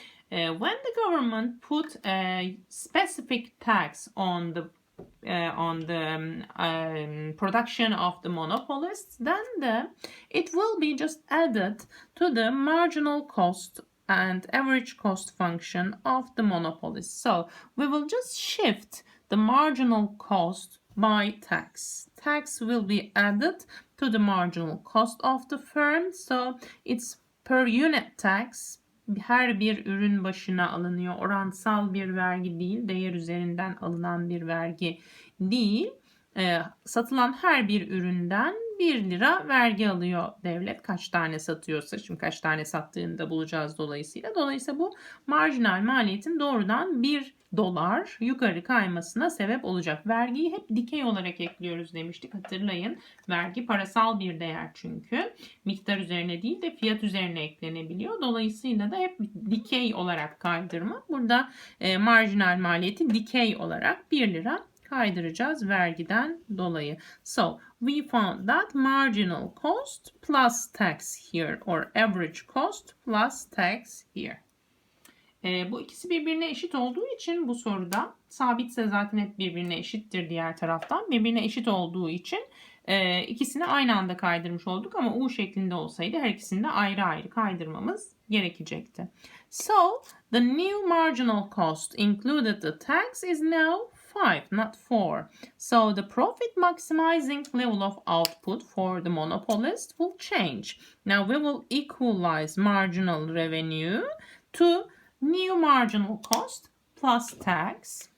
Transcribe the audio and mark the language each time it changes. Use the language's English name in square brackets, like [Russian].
[English] When the government put a specific tax on the production of the monopolists, then it will be just added to the marginal cost and average cost function of the monopolist. So we will just shift the marginal cost by tax. Tax will be added to the marginal cost of the firm. So it's per unit tax. [Turkish] Her bir ürün başına alınıyor. Oransal bir vergi değil, değer üzerinden alınan bir vergi değil. Satılan her bir üründen 1 lira vergi alıyor devlet. Kaç tane satıyorsa, şimdi kaç tane sattığını da bulacağız dolayısıyla. Dolayısıyla bu marjinal maliyetin doğrudan 1 dolar yukarı kaymasına sebep olacak. Vergiyi hep dikey olarak ekliyoruz demiştik. Hatırlayın. Vergi parasal bir değer çünkü. Miktar üzerine değil de fiyat üzerine eklenebiliyor. Dolayısıyla da hep dikey olarak kaydırma. Burada marjinal maliyeti dikey olarak 1 lira kaydıracağız vergiden dolayı. [English] So we found that marginal cost plus tax here or average cost plus tax here. [Turkish] Bu ikisi birbirine eşit olduğu için bu soruda sabitse zaten hep birbirine eşittir diğer taraftan. Birbirine eşit olduğu için ikisini aynı anda kaydırmış olduk ama U şeklinde olsaydı her ikisini de ayrı ayrı kaydırmamız gerekecekti. [English] So the new marginal cost included the tax is now 5, not 4. So the profit maximizing level of output for the monopolist will change. Now we will equalize marginal revenue to new marginal cost plus tax.